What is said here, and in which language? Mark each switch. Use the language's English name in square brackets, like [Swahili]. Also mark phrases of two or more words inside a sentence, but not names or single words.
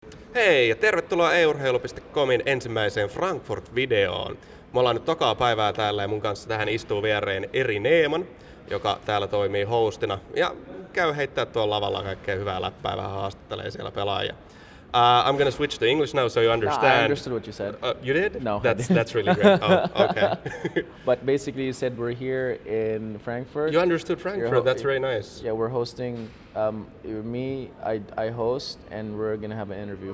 [Finnish] Hei ja tervetuloa eurheilu.comin ensimmäiseen Frankfurt-videoon. Me ollaan nyt tokaa päivää täällä ja mun kanssa tähän istuu viereen Eri Neeman, joka täällä toimii hostina ja käy heittää tuolla lavalla kaikkea hyvää läppää, vähän haastattelee siellä pelaajia. [English] I'm gonna switch to English now so you understand. No, I understood what you said. You did? No, That's really great. Oh, okay. But basically you said we're here in Frankfurt. You understood Frankfurt, that's very nice. Yeah, we're hosting, I host, and we're going to have an interview.